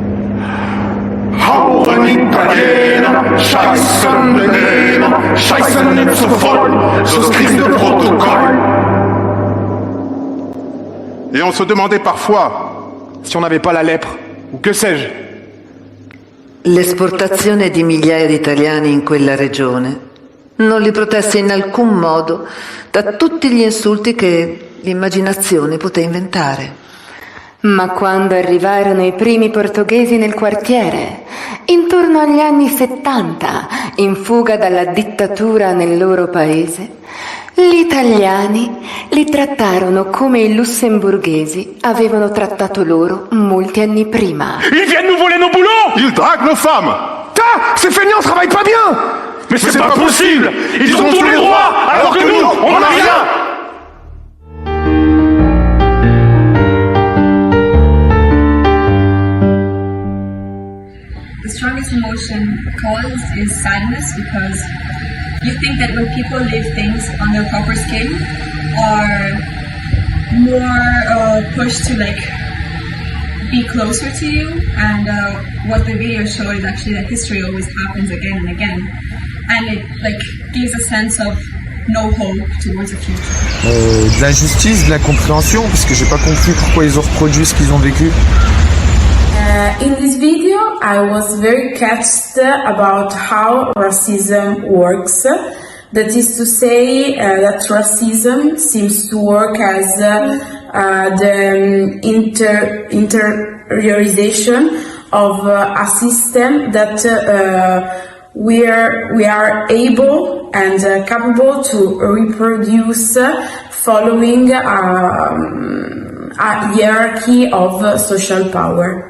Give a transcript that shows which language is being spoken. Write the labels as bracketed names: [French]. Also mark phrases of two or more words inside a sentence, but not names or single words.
[French] Et on se demandait parfois si on n'avait pas la lèpre, ou que sais-je. [Italian] L'esportazione di migliaia di italiani in quella regione non li protesse in alcun modo da tutti gli insulti che l'immaginazione poté inventare. Ma quando arrivarono i primi portoghesi nel quartiere, intorno agli anni 70, in fuga dalla dittatura nel loro paese, gli italiani li trattarono come i lussemburghesi avevano trattato loro molti anni prima. [French] Ils viennent nous voler nos boulots! ils draguent nos femmes. Ces feignants travaillent pas bien! Mais c'est pas possible! Ils ont tous les droits, alors que nous, on n'a rien! [English] The strongest emotion caused is sadness, because you think that when people live things on their proper scale are more pushed to be closer to you, and what the video showed is actually that history always happens again and again, and it gives a sense of no hope towards the future. [French] De l'injustice, de l'incompréhension, parce que j'ai pas compris pourquoi ils ont reproduit ce qu'ils ont vécu. [English] In this video, I was very catched about how racism works. That is to say that racism seems to work as the interiorization of a system that we are able and capable to reproduce following a hierarchy of social power.